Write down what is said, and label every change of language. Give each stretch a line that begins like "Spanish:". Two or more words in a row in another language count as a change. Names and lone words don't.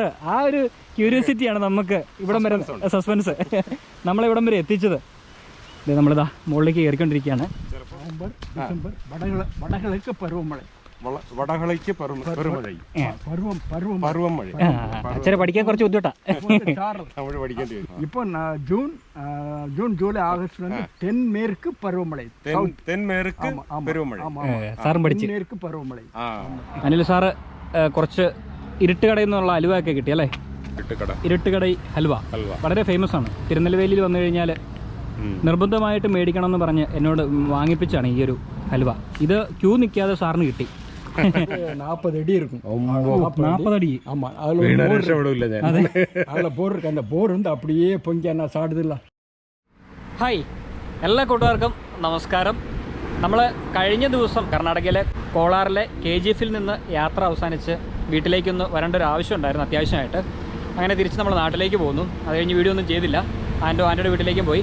Malayalam: ആ ഒരു ക്യൂരിയോസിറ്റിയാണ് നമുക്ക് ഇവിടം വരെ സസ്പെൻസ് നമ്മളിവിടം വരെ എത്തിച്ചത്. നമ്മളിതാ മുകളിലേക്ക് കയറിക്കൊണ്ടിരിക്കുകയാണ്. അച്ഛനെ പഠിക്കാൻ കുറച്ച് ബുദ്ധിമുട്ടാ.
Tamil: இப்போ ஜூன் ஜூலை ஆகஸ்ட்ல இருந்து தென்மேற்கு பருவமழை.
Malayalam: സാറും പഠിച്ചു.
Tamil: தென்மேற்கு பருவமழை.
Malayalam: അനിൽ സാറ് കുറച്ച് ഇരുട്ടുകടയിൽ നിന്നുള്ള ഹലുവയൊക്കെ കിട്ടി അല്ലേ? ഇരുട്ടുകടൈ ഹൽവ വളരെ ഫേമസ് ആണ്. തിരുനെൽവേലിയിൽ വന്നു കഴിഞ്ഞാൽ നിർബന്ധമായിട്ട് മേടിക്കണം എന്ന് പറഞ്ഞ് എന്നോട് വാങ്ങിപ്പിച്ചാണ് ഈ ഒരു ഹൽവ. ഇത് ക്യൂ നിൽക്കാതെ സാറിന് കിട്ടി.
Tamil: 40 அடி இருக்கும். 40 அடி. ஆமா, அதில் போர் இருக்கு. அந்த போர் வந்து அப்படியே பொங்கி நான் சாடுதில்ல.
Malayalam: ഹായ്, എല്ലാ കൂട്ടുകാർക്കും നമസ്കാരം. നമ്മൾ കഴിഞ്ഞ ദിവസം കർണാടകയിലെ കോളാറിലെ KGF-ൽ നിന്ന് യാത്ര അവസാനിച്ച് വീട്ടിലേക്കൊന്ന് വരേണ്ട ഒരു ആവശ്യം ഉണ്ടായിരുന്നു, അത്യാവശ്യമായിട്ട്. അങ്ങനെ തിരിച്ച് നമ്മൾ നാട്ടിലേക്ക് പോകുന്നു. അത് കഴിഞ്ഞ് വീഡിയോ ഒന്നും ചെയ്തില്ല. ആൻ്റോയുടെ വീട്ടിലേക്കും പോയി.